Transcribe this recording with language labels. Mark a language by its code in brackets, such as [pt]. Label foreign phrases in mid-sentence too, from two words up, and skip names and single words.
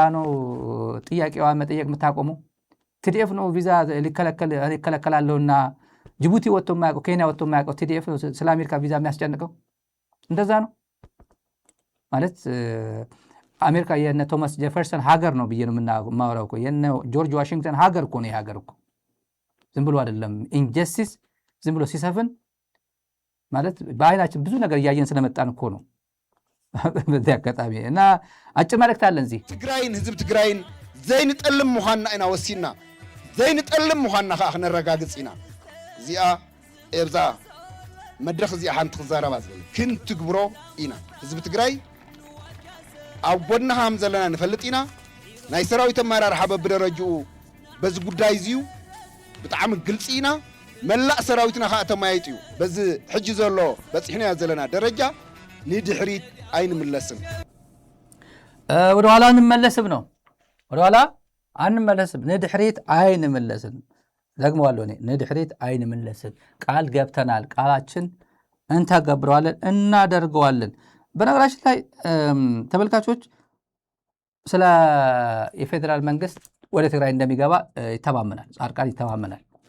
[am] ነው ጥያቄዋ መጠየቅ የምታቆመው። ቲዲኤፍ ነው ቪዛ ሊከለከላለሁና ጅቡቲ ወጥቶ የማያውቀው ኬንያ ወጥቶ የማያውቀው ቲዲኤፍ ነው ስለ አሜሪካ ቪዛ የሚያስጨንቀው። እንደዛ ነው ማለት አሜሪካ የነ ቶማስ ጄፈርሰን ሀገር ነው ብዬ ነው የማወራው እኮ። የነ ጆርጅ ዋሽንግተን ሀገር እኮ ነው የሀገር እኮ። ዝም ብሎ አይደለም ኢንጀስቲስ ዝም ብሎ ሲሰፍን ማለት በአይናችን ብዙ ነገር እያየን ስለመጣን እኮ ነው። በዚህ አጋጣሚ እና አጭር መልእክት አለን እዚህ [ti] ትግራይን ህዝብ ትግራይን ዘይንጠልም ምዃንና ኢና ወሲና ዘይንጠልም ምዃንና ከዓ ክነረጋግፅ ኢና። እዚኣ ኤብዛ መድረኽ እዚኣ ሓንቲ ክዛረባ ዝብል ክንትግብሮ ኢና። ህዝቢ ትግራይ ኣብ ጎድና ከም ዘለና ንፈልጥ ኢና። ናይ ሰራዊት ኣመራርሓ በብደረጅኡ በዚ ጉዳይ እዚዩ ብጣዕሚ ግልፂ ኢና። መላእ ሰራዊትና ከዓ ተማያይጡ እዩ። በዚ ሕጂ ዘሎ በፂሕናዮ ዘለና ደረጃ ንድሕሪት አይንመለስም። [am] ወደኋላ እንመለስም ነው። ወደኋላ አንመለስም። [ti] ንድሕሪት አይንመለስም። [am] ደግመዋለሁ እኔ [ti] ንድሕሪት አይንመለስም። [am] ቃል ገብተናል። ቃላችን እንተገብረዋለን፣ እናደርገዋለን። በነገራችን ላይ ተመልካቾች ስለ የፌዴራል መንግስት ወደ ትግራይ እንደሚገባ ይተማመናል። ጻድቃን ይተማመናል።